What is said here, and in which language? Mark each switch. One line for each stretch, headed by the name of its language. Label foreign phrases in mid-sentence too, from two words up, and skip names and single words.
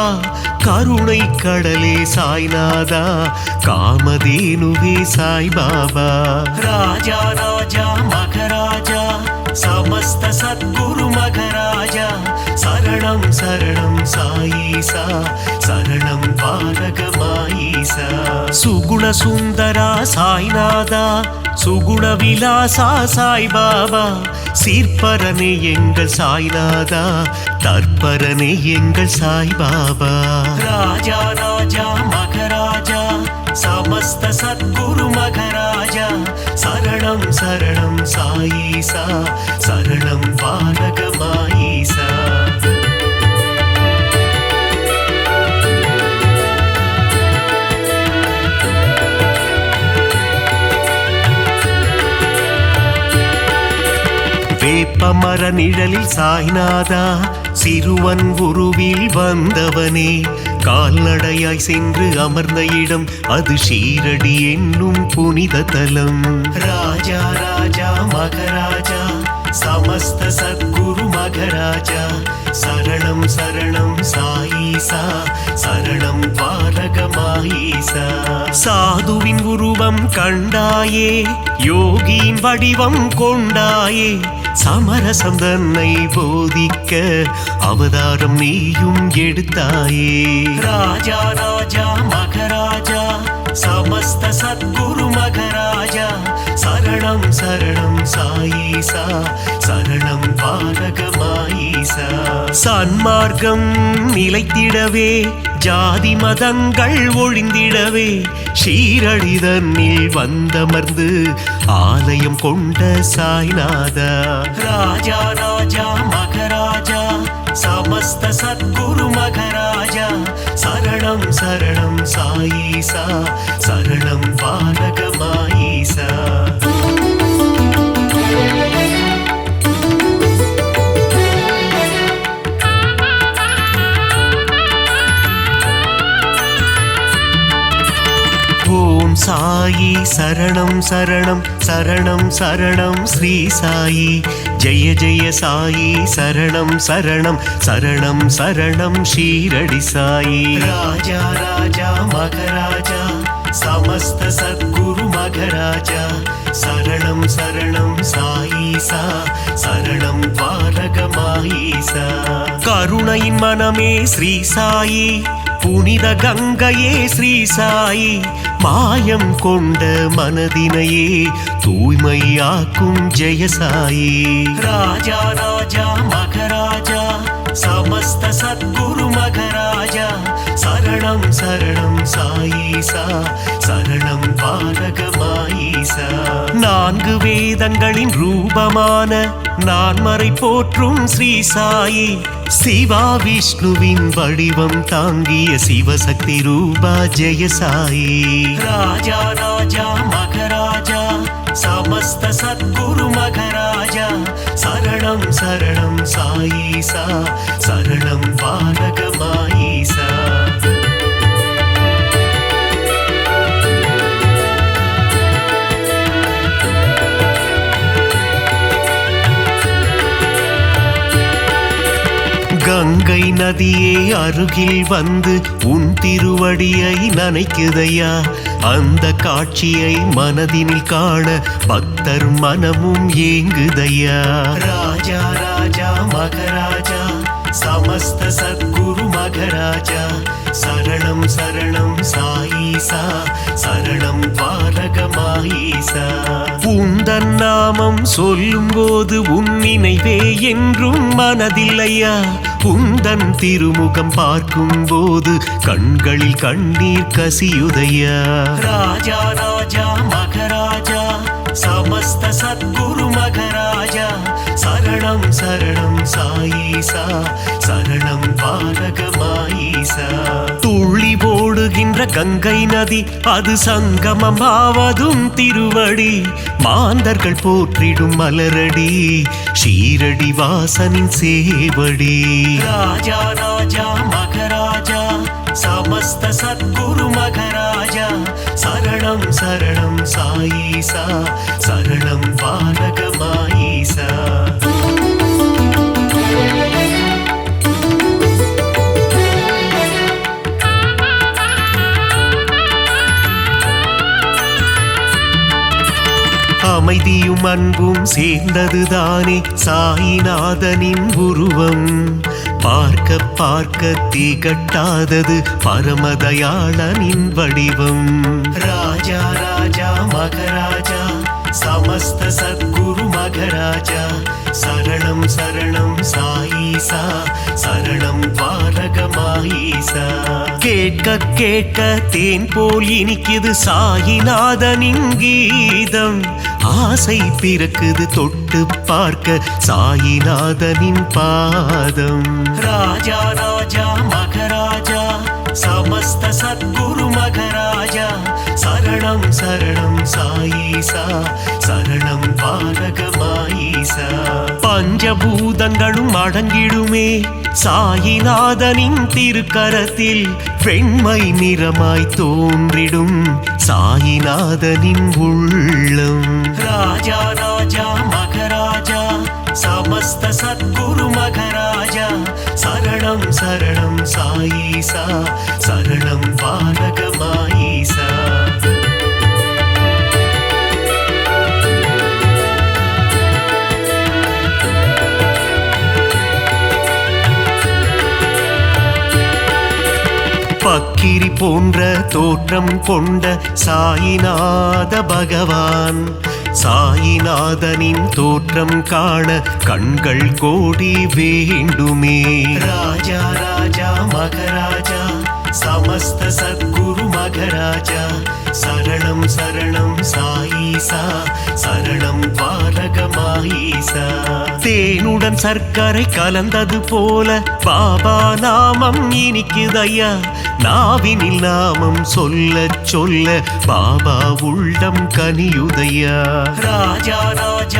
Tamil: கருணை கடலே சாய்நாதா காமதேனுவே சாய் பாபா ராஜா ராஜா மகராஜா समस्त
Sanskrit: सद्गुरु मघराजा शरणं शरणं साईसा शरणं द्वारकमाईसा सुगुण सुंदरा साईनादा सुगुण विलासा साई बाबा
Tamil: சீர்பரனே எங்கள் சாய்நாதா தற்பரனே எங்கள் சாய் பாபா ராஜா ராஜா மகராஜா
Sanskrit: समस्त सद्गुरु मघराजा शरणं शरणं साईसा शरणं द्वारकमाईसा
Tamil: வேப்பமர நிழலில் சாய்நாதா சிறுவன் உருவில் வந்தவனே கால்நடையாய் சென்று அமர்ந்த இடம் அது ஷீரடி என்னும் புனித தலம் ராஜா ராஜா
Sanskrit: மகராஜா समस्त सद्गुरु मघराजा शरणं शरणं साईसा शरणं द्वारकमाईसा
Tamil: சாதுவின் உருவம் கண்டாயே யோகியின் வடிவம் கொண்டாயே சமரசம் தன்னை போதிக்க அவதாரம் நீயும் எடுத்தாயே ராஜா ராஜா
Sanskrit: மகராஜா समस्त सद्गुरु मघराजा शरणं शरणं साईसा शरणं द्वारकमाईसा
Tamil: சன்மார்க்கம் நிலைத்திடவே ஜாதி மதங்கள் ஒழிந்திடவே ஷீரடி தன்னில் வந்தமர்ந்து ஆலயம் கொண்ட சாய்நாதா ராஜா ராஜா மகராஜா
Sanskrit: समस्त सद्गुरु मघराजा शरणं शरणं साईसा शरणं द्वारकमाईसा
Tamil: ஓம் சாயி சரணம் சரணம் சரணம் சரணம் ஸ்ரீ சாயி ஜெய ஜெய சாயி சரணம் சரணம் சரணம் சரணம் ஷீரடி சாயி ராஜா ராஜா மகராஜா
Sanskrit: समस्त सद्गुरु मघराजा शरणं शरणं साईसा शरणं द्वारकमाईसा
Tamil: கருணையின் மனமே ஸ்ரீ சாயி புனித கங்கையே ஸ்ரீ சாயி மாயம் கொண்ட மனதினையே தூய்மையாக்கும் ஜெயசாயி ராஜா ராஜா மகராஜா
Sanskrit: समस्त सद्गुरु मघराजा शरणं शरणं साईसा शरणं द्वारकमाईसा
Tamil: நான்கு வேதங்களின் ரூபமான நான்மறை போற்றும் ஸ்ரீ சாயி சிவா விஷ்ணுவின் வடிவம் தாங்கிய சிவசக்தி ரூபா ஜெய சாயி ராஜா ராஜா மகராஜா
Sanskrit: समस्त सद्गुरु मघराजा शरणं शरणं साईसा शरणं पालक माईसा
Tamil: கங்கை நதியே அருகில் வந்து உன் திருவடியை நனைக்குதையா அந்த காட்சியை மனதினில் காண பக்தர்
Sanskrit: மனமும் ஏங்குதையா
Tamil: ராஜா ராஜா மகராஜா
Sanskrit: समस्त सद्गुरु मघराजा शरणं शरणं साईसा शरणं पालक माईसा
Tamil: உந்தன் நாமம் சொல்லும் போது உன் நினைவே என்றும் மனதில்லையா உந்தன் திருமுகம் பார்க்கும் போது கண்களில் கண்ணீர் கசியுதையா ராஜா ராஜா மகராஜா
Sanskrit: समस्त सद्गुरु मघराजा शरणं शरणं साईसा शरणं पालक माईसा
Tamil: துள்ளி ஓடுகின்ற கங்கை நதி அது சங்கமமாவதும் திருவடி மாந்தர்கள் போற்றிடும் மலரடி ஷீரடி வாசனின் சேவடி ராஜா ராஜா மகராஜா
Sanskrit: समस्त सद्गुरु मघराजा शरणं शरणं साईसा शरणं पालक माईसा
Tamil: அமைதியும் அன்பும் சேர்ந்ததுதானே சாயிநாதனின் உருவம் பார்க்க பார்க்க திகட்டாதது பரமதயாளனின் வடிவம் ராஜா ராஜா மகராஜா
Sanskrit: समस्त सद्गुरु मघराजा शरणं शरणं साईसा शरणं पालक माईसा
Tamil: கேட்க கேட்க தேன் போல் இனிக்குது சாயிநாதனின் கீதம் ஆசை பிறக்குது தொட்டு பார்க்க சாயிநாதனின் பாதம் ராஜா ராஜா மகராஜா
Sanskrit: समस्त सद्गुरु मघराजा शरणं शरणं साईसा शरणं पालक माईसा
Tamil: பஞ்சபூதங்களும் அடங்கிடுமே சாயிநாதனின் திருக்கரத்தில் வெண்மை நிறமாய் தோன்றிடும் சாயிநாதனின் உள்ளம் ராஜா ராஜா மகராஜா
Sanskrit: समस्त सद्गुरु मघराजा शरणं शरणं साईसा शरणं पालक माईसा
Tamil: பக்கிரி போன்ற தோற்றம் கொண்ட சாயிநாத பகவான் சாயிநாதனின் தோற்றம் காண கண்கள் கோடி வேண்டுமே ராஜா ராஜா மகராஜா
Sanskrit: समस्त सद्गुरु मघराजा शरणं शरणं साईसा शरणं पालक माईसा
Tamil: தேனுடன் சர்க்கரை கலந்தது போல பாபா நாமம் இனிக்குதையா நாவினில் நாமம் சொல்ல சொல்ல பாபா உள்ளம் கனியுதையா ராஜா ராஜா